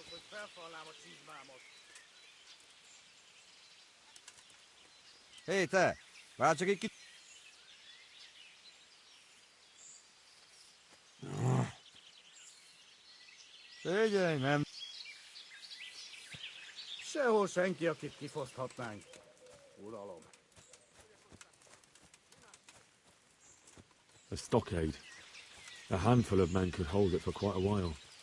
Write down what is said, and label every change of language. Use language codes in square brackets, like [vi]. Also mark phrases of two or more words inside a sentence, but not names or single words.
[hu] Felfalnám a csizmámot. Hé, te! Várj csak egy kicsit! Figyelj, nem! Sehol senki, akit kifoszthatnánk. Uralom. [en] A stockade. A handful of men could hold it for quite a while.